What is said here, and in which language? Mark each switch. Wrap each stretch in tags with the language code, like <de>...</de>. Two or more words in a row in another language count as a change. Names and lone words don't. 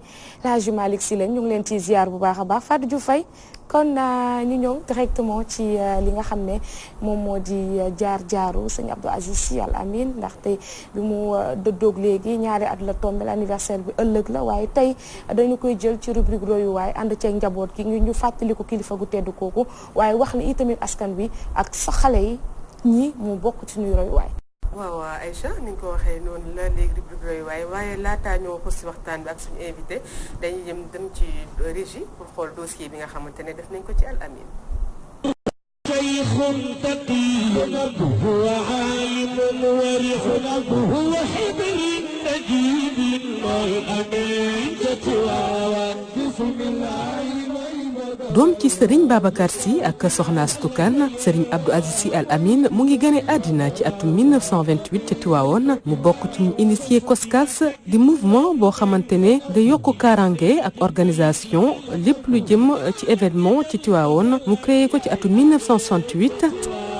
<wo>El Hadji Malick Sy lañ ñu ngi leen ci ziar bu baax a baax Fatou Diouf Faye kon ñu ñëw directement ci li nga xam ne moom moo di jaar-jaaru sëñ Abdou Aziz Sy Al Amine ndaxte bi mu dëddoog léegi ñaari at la tombé anniversaire bi ëllëg la waaye tey dañu koy jël ci rubrique royuwaay ànd ceeg njaboot gi ñu fàttali ko kilifa gu tedd kooku waaye wax ni itamit askan bi ak sa xale yi ñi mu bokk ci ñuy royuwaay. waaw Aïcha ni nga ko waxee noonu la léegi rubrique royuwaay waaye laataa ñoo xus si waxtaan bi ak suñu invité dañuy dem ci régie pour xool dossier bi nga xamante ne def nañ ko ci Al Amine.</wo> <ar>شيخ تقي هو عالم ورع هو حبر نجيب الأمين تتواوى بسم الله.</ar> <wo>doom ci Serigne Babacar Sy ak Soxna Astou Kane Serigne Abdou Aziz Sy Al Amine mu ngi gane àddina ci atum 1928 ca Tivaouane mu bokk ci ñu initié COSCAS di mouvement boo xamante ne da yokk kaaraange ak organisation lépp lu jëm ci événement ci Tivaouane mu créé ko ci atum 1968.</wo>